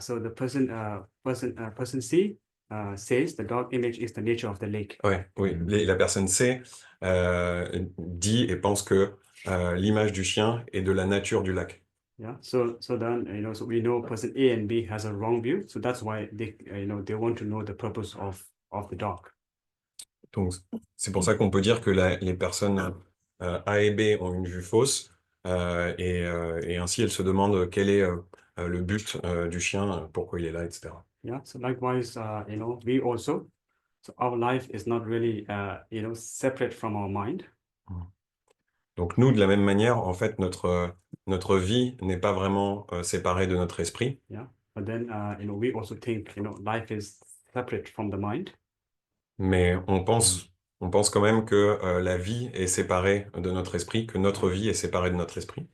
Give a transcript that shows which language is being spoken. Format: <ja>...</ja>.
<en>So the person C says the dog image is the nature of the lake.</en> <fr>Ouais, oui, la personne C dit et pense que l'image du chien est de la nature du lac.</fr> <en>Yeah. So then so we know person A and B has a wrong view. So that's why they they want to know the purpose of the dog.</en> <fr>Donc c'est pour ça qu'on peut dire que les personnes A et B ont une vue fausse et ainsi elles se demandent quel est le but du chien, pourquoi il est là, etc.</fr> <en>Yeah. So likewise, we also. So our life is not really separate from our mind.</en> <fr>Donc nous, de la même manière, en fait, notre vie n'est pas vraiment séparée de notre esprit.</fr> <en>Yeah. But then we also think life is separate from the mind.</en> <fr>Mais on pense quand même que la vie est séparée de notre esprit, que notre vie est séparée de notre esprit.</fr>